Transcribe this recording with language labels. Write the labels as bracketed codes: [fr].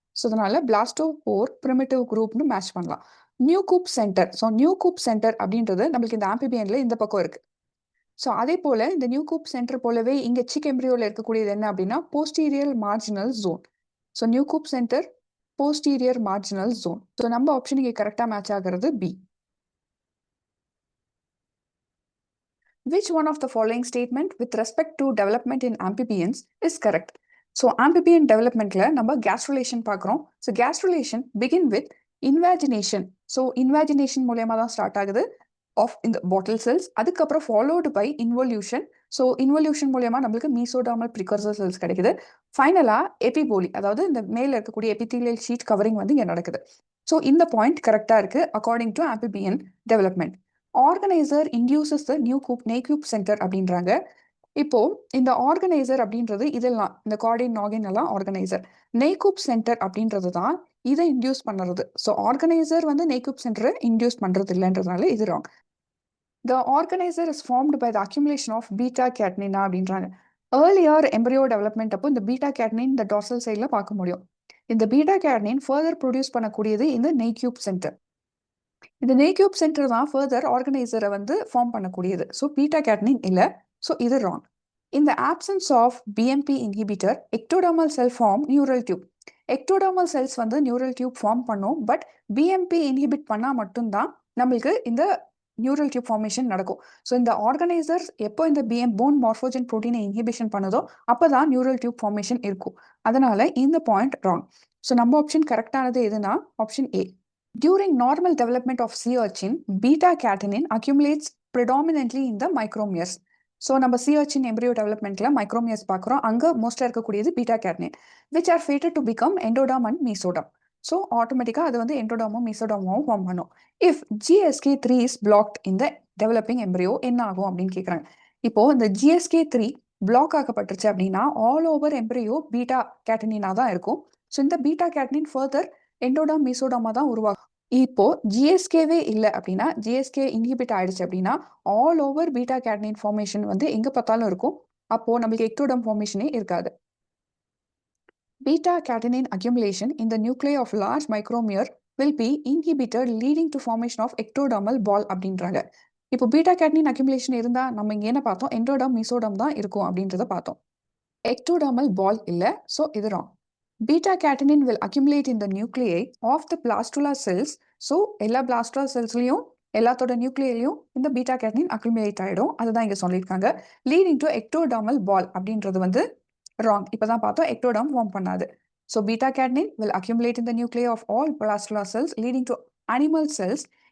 [ta] So அதனால பிளாஸ்டோபோர் primitive குரூப்னு match பண்ணலாம். நியூகூப் centre, so நியூகூப் centre அப்படின்றது நம்மளுக்கு இந்த ஆம்பிபியன்ல இந்த பக்கம் இருக்கு. ஸோ அதே போல இந்த நியூகூப் சென்டர் போலவே இங்கே சிக் எம்ப்ரியோல இருக்கக்கூடியது என்ன அப்படின்னா posterior marginal zone. So நியூகூப் centre posterior marginal zone. So நம்ம ஆப்ஷன் இங்கே கரெக்டாக மேட்ச் ஆகிறது B. [en] Which one of the following statement with respect to development in amphibians is correct? [ta] So amphibian டெவலப்மெண்ட்ல நம்ம கேஸ்ட்ருலேஷன் பார்க்குறோம். So [en] Gastrulation begin with invagination. [ta] So இன்வாஜினேஷன் மூலயமா தான் start ஆகுது of இந்த பாட்டில் செல்ஸ். அதுக்கப்புறம் ஃபாலோடு பை இன்வொல்யூஷன் ஸோ இன்வல்யூஷன் மூலியமா நம்மளுக்கு மீசோடாமல் ப்ரிகர்சர் செல்ஸ் கிடைக்குது. ஃபைனலா எபிபோலி, அதாவது இந்த மேல இருக்கக்கூடிய எபித்தீலியல் ஷீட் கவரிங் வந்து இங்க நடக்குது. ஸோ இந்த பாயிண்ட் கரெக்டா இருக்கு [en] According to amphibian development. Organiser induces the Nieuwkoop centre அப்படின்றாங்க. [ta] இப்போ இந்த ஆர்கனைசர் அப்படின்றது இதெல்லாம் இந்த கார்டின் நாகின் எல்லாம் ஆர்கனைசர். நெய்கூப் சென்டர் அப்படின்றது தான் இதை இன்டியூஸ் பண்ணுறது. ஸோ ஆர்கனைசர் வந்து நெய்கூப் சென்டரை இன்டியூஸ் பண்றது இல்லைன்றதுனால இது wrong. [en] The organiser is formed by the accumulation of beta கேட்னினா அப்படின்றாங்க. [ta] ஏர்லியர் எம்பரியோ டெவலப்மெண்ட் அப்போ இந்த பீட்டா கேட்னின் இந்த டார்சல் சைடில் பார்க்க முடியும். இந்த பீட்டா கேட்னின் ஃபர்தர் ப்ரொடியூஸ் பண்ணக்கூடியது இந்த நெய்க்யூப் சென்டர். இந்த நெய்க்யூப் சென்டர் தான் ஃபர்தர் ஆர்கனைசரை வந்து ஃபார்ம் பண்ணக்கூடியது. ஸோ பீட்டா கேட்னின் இல்லை. ஸோ இது wrong. [en] In the absence of BMP inhibitor, ectodermal cell form neural tube. [ta] ectodermal cells வந்து neural tube ஃபார்ம் பண்ணும். பட் BMP இன்ஹிபிட் பண்ணால் மட்டும்தான் நம்மளுக்கு இந்த நியூரல் டியூப் ஃபார்மேஷன் நடக்கும். ஸோ இந்த ஆர்கனைசர்ஸ் எப்போ இந்த போன் மார்ஃபோஜன் ப்ரோட்டீனை இன்ஹிபிஷன் பண்ணுதோ அப்போ தான் நியூரல் டியூப் ஃபார்மேஷன் இருக்கும். அதனால இந்த பாயிண்ட் ராங். ஸோ நம்ம ஆப்ஷன் கரெக்டானது எதுனா option A. [en] During normal development of sea urchin, beta catenin accumulates predominantly in the micromeres. [ta] So நம்ம sea urchin embryo developmentல மைக்ரோமியர்ஸ் பார்க்குறோம். அங்கே மோஸ்ட்டாக இருக்கக்கூடியது beta கேட்னின் [en] Which are fated to become endoderm and mesoderm. [ta] So ஆட்டோமேட்டிக்காக அது வந்து எண்டோடாமோ மீசோடாமோ ஃபார்ம் பண்ணும். [en] if GSK3 is blocked in the developing embryo [ta] என்ன ஆகும் அப்படின்னு கேட்குறாங்க. இப்போ இந்த GSK3 பிளாக் ஆக்கப்பட்டுருச்சு அப்படின்னா ஆல் ஓவர் எம்ப்ரியோ பீட்டா கேட்டனினா தான் இருக்கும். ஸோ இந்த பீட்டா கேட்டனின் ஃபர்தர் எண்டோடாம் மீசோடாமா தான் உருவாகும். இப்போ ஜிஎஸ்கேவே இல்லை அப்படின்னா, ஜிஎஸ்கே இன்ஹிபிட் ஆயிடுச்சு அப்படின்னா ஆல் ஓவர் பீட்டா கேட்னின் ஃபார்மேஷன் வந்து எங்க பார்த்தாலும் இருக்கும். அப்போ நம்மளுக்கு எக்டோடம் ஃபார்மேஷனே இருக்காது. [en] Beta catenin accumulation in the நியூக்ளியை of large micromere will be inhibited leading to formation of ectodermal ball அப்படின்றாங்க. [ta] இப்போ பீட்டா கேட்னின் அக்யூமுலேஷன் இருந்தா நம்ம இங்க என்ன பார்த்தோம், எண்டோடம் மீசோடம் தான் இருக்கும் அப்படின்றத பார்த்தோம். எக்டோடர்மல் பால் இல்லை. ஸோ இது wrong. [en] Beta catenin will accumulate in the nuclei of the blastula cells. [ta] So எல்லா blastula செல்ஸ்லையும் எல்லாத்தோட நியூக்ளியிலையும் இந்த பீட்டா கேட்டனின் அக்யூமுலேட் ஆகிடும். அதுதான் இங்கே சொல்லியிருக்காங்க. லீடிங் டு எக்டோடர்மல் பால் அப்படின்றது வந்து ராங். இப்போ தான் பார்த்தோம் எக்டோடம் ஃபார்ம் பண்ணாது. [en] So beta catenin will accumulate in the nuclei of all blastula cells leading to animal cells.